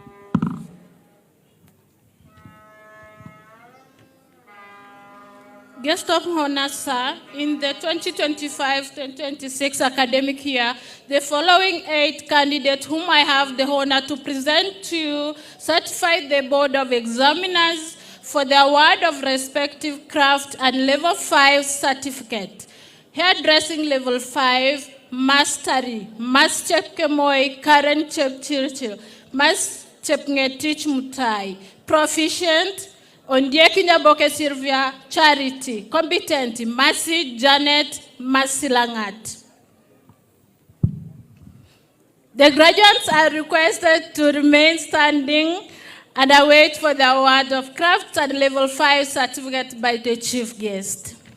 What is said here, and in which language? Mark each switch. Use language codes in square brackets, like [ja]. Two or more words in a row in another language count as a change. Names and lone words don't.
[en] Guest of honor, sir, in the 2025-2026 academic year, the following 8 candidates whom I have the honor to present to you certified the Board of Examiners for the award of respective craft and level 5 certificate. Hairdressing level 5, mastery, Mas Chepkemoi, Karen Chepchirchir, Mas Chepngetich Mutahi. Proficient, Ondieki Nyaboke Sylvia, Charity. Competent, Masi Janet Masilangat. The graduates are requested to remain standing and await for the award of craft and level 5 certificate by the chief guest.